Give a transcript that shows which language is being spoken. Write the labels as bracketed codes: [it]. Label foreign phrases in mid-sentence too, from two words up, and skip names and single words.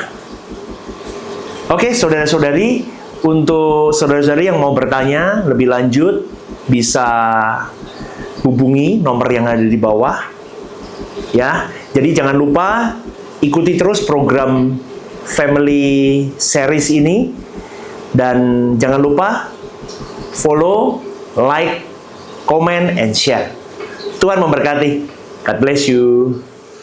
[id] Oke, saudara-saudari, untuk saudara-saudari yang mau bertanya lebih lanjut, bisa hubungi nomor yang ada di bawah. Ya, jadi jangan lupa ikuti terus program Family Series ini, dan jangan lupa [en] follow, like, comment, and share. [id] Tuhan memberkati. [en] God bless you.